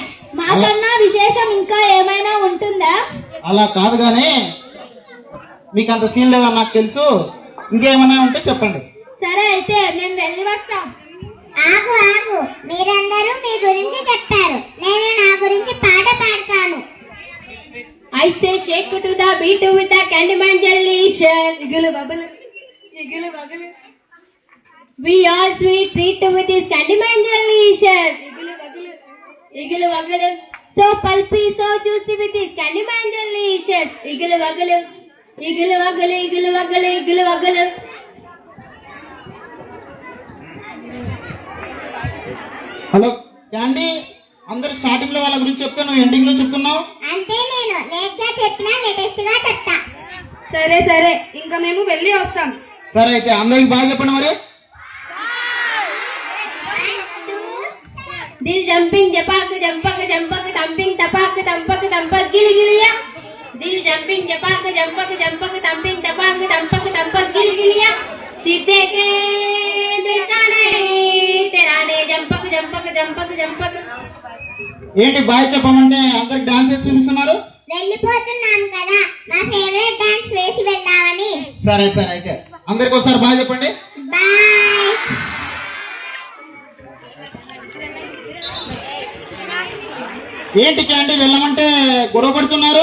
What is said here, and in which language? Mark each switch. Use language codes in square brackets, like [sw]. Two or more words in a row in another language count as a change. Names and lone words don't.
[te] మాకన్నా విశేషం ఇంకా ఏమైనా ఉంటుందా? అలా కాదు కానీ మీకు అంత సీన్ లేదని నాకు తెలుసు, ఇంకేమైనా ఉంటే చెప్పండి. సరే అయితే మేము వెళ్ళి వస్తాం. ఆగు ఆగు, మీరందరూ మీ గురించి చెప్పారు, నేను నా గురించి పాట పాడతాను. [en] I say shake to the beat with the Candyman jellyshell. Igulu bubble, igulu bubble. We all sweet treat with this Candyman jellyshell. Igulu bubble, igulu bubble. So pulpy, so juicy with this Candyman jellyshell. Igulu bubble, igulu bubble, igulu bubble, igulu bubble. [te] హలో క్యాండీ, అందరు స్టార్టింగ్ లో వాళ్ళ గురించి చెప్తే నువ్వు ఎండింగ్ లో చెప్తున్నావు. అంతే, నేను లేట్ గా చెప్పినా లేటెస్ట్ గా చెప్తా. సరే సరే, ఇంకా మేము వెళ్ళి వస్తాం. సరే అయితే అందరికి బాగా చెప్పండి మరి. Dil jumping japak jampak jampak thumping tapak tampak tampak gili giliya. Dil jumping japak jampak jampak thumping tapak tampak tampak gili giliya. सीते के दिखाने तेराने जंपक जंपक जंपक जंपक. ఏంటి బాయ్ చెప్పమంటే అందరికి డాన్స్ చేసి చూపిస్తున్నారు? వెళ్ళిపోతున్నాం కదా, మా [en] favourite dance [te] వేసి వెళ్దామని. సరే సరే అయితే అందరికి ఒకసారి బాయ్ చెప్పండి. బాయ్. ఏంటి క్యాండీ వెళ్ళమంటే గొడవ పడుతున్నారు?